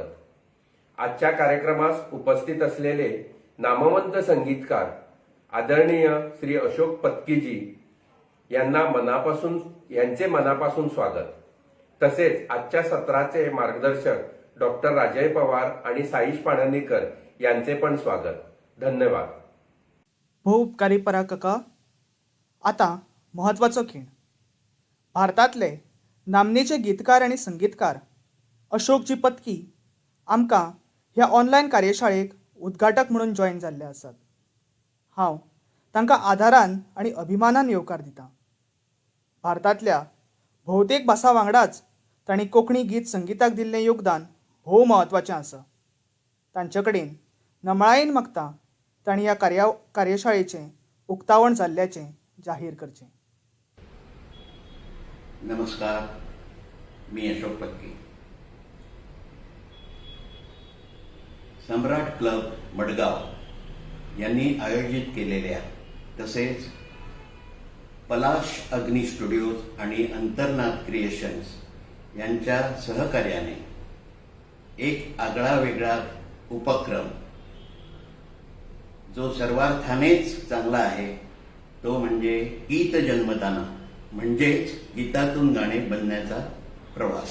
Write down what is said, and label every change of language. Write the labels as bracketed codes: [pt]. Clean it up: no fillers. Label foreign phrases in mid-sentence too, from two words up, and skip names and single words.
[mr] आजच्या कार्यक्रमास उपस्थित असलेले नामवंत संगीतकार आदरणीय श्री अशोक पत्कीजी यांचे मनापासून स्वागत. तसेच आजच्या सत्राचे मार्गदर्शक डॉक्टर राजय पवार आणि साईश पाणंदीकर यांचे पण स्वागत. धन्यवाद. [kok] उपकारी पराकाका. आता महत्वाचो खीण. भारतातले नामनेचे गीतकार आणि संगीतकार अशोकजी पत्की आमकां ह्या ऑनलायन कार्यशाळेक उद्घाटक म्हणून जॉईन जाल्ले आसात. हांव तांकां आदारान आणि अभिमानान येवकार दितां. भारतांतल्या भोवतेक भासां वांगडाच तांणी कोंकणी गीत संगीताक दिल्लें योगदान भोव महत्वाचें आसा. तांचे कडेन नमळायेन मागता तांणी ह्या कार्यशाळेचें उक्तावण जाल्ल्याचें जाहीर करचें. [mr] नमस्कार, मी अशोक पत्की. सम्राट क्लब मडगाव यांनी आयोजित केलेल्या तसेच पलाश अग्नी स्टुडिओज आणि अंतर्नाद क्रिएशन्स यांच्या सहकार्याने एक आगळा उपक्रम जो सर्वार्थानेच चांगला आहे तो म्हणजे गीत जन्मताना म्हणजेच गीतातून गाणे बनण्याचा प्रवास.